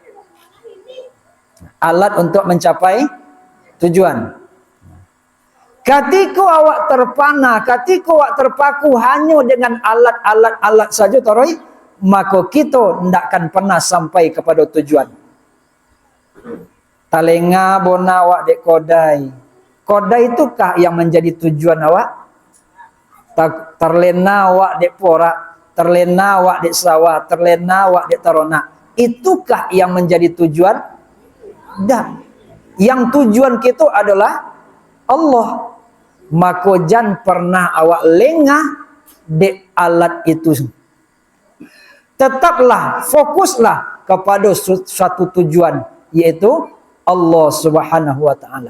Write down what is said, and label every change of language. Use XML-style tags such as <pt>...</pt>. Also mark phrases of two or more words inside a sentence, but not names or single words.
<id>Alat untuk mencapai tujuan. Ketika awak terpana, ketika awak terpaku hanya dengan alat saja taroi, maka kita tidak akan pernah sampai kepada tujuan.</id> <min>Talenga bona awak dek kodai.</min> <id>Kodai itukah yang menjadi tujuan awak?</id> <min>Terlena awak dek porak, terlena awak dek sawah, terlena awak dek tarona.</min> <id>Itukah yang menjadi tujuan? Dan yang tujuan kita adalah Allah. Maka jangan pernah awak lengah dek alat itu. Tetaplah, fokuslah kepada suatu tujuan, yaitu Allah Subhanahu wa taala.</id>